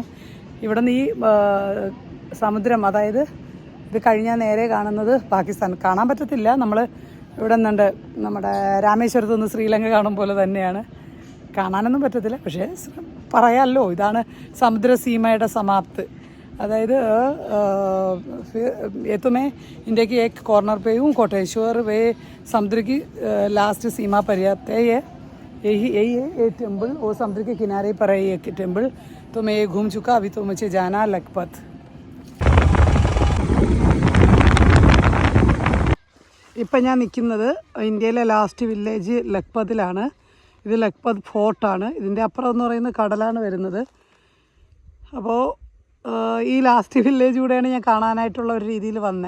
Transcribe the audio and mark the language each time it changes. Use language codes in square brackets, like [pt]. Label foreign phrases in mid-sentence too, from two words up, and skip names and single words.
[ml] ഇവിടെ നിന്ന് ഈ സമുദ്രം, അതായത് ഇത് കഴിഞ്ഞാൽ നേരെ കാണുന്നത് പാകിസ്ഥാൻ. കാണാൻ പറ്റത്തില്ല, നമ്മൾ ഇവിടെ നിന്നുണ്ട് നമ്മുടെ രാമേശ്വരത്ത് നിന്ന് ശ്രീലങ്ക കാണും പോലെ തന്നെയാണ്. കാണാനൊന്നും പറ്റത്തില്ല, പക്ഷേ പറയാമല്ലോ ഇതാണ് സമുദ്രസീമയുടെ സമാപ്തി. [hi] अदायद ये तो मैं इंडिया की एक कॉर्नर पे हूँ. कोटेश्वर वे समुद्र की लास्ट सीमा पर है. यही है ये टेम्पल. वो समुद्र के किनारे पर है ये टेम्पल. तो मैं ये घूम चुका. अभी तो मुझे जाना लखपत. [ml] ഇപ്പം ഞാൻ നിൽക്കുന്നത് ഇന്ത്യയിലെ [en] last village [ml] ലഖ്പതിലാണ്. ഇത് ലഖ്പത് ഫോർട്ടാണ്. ഇതിൻ്റെ അപ്പുറം എന്ന് പറയുന്നത് കടലാണ് വരുന്നത്. അപ്പോൾ ഈ [en] last village [ml] കൂടെയാണ് ഞാൻ കാണാനായിട്ടുള്ള ഒരു രീതിയിൽ വന്നത്.